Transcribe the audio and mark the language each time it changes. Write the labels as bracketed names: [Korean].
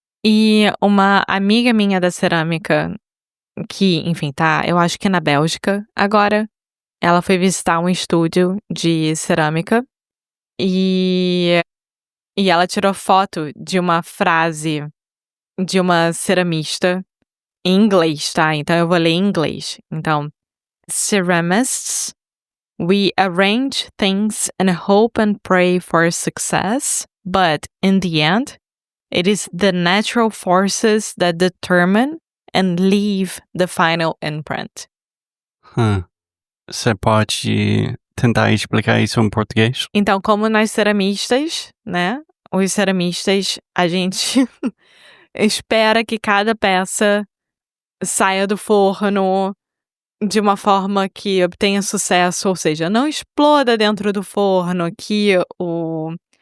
[Portuguese] E uma amiga minha da cerâmica, que, enfim, tá, eu acho que na Bélgica agora, ela foi visitar um estúdio de cerâmica e ela tirou foto de uma frase de uma ceramista em inglês, tá? Então eu vou ler em inglês. [English] Então, ceramists, we arrange things and hope and pray for success, but in the end, it is the natural forces that determine and leave the final imprint. [Portuguese] Você pode tentar explicar isso em português? Então, como nós ceramistas, né? Os ceramistas, a gente espera que cada peça saia do forno de uma forma que obtenha sucesso, ou seja, não exploda dentro do forno, que o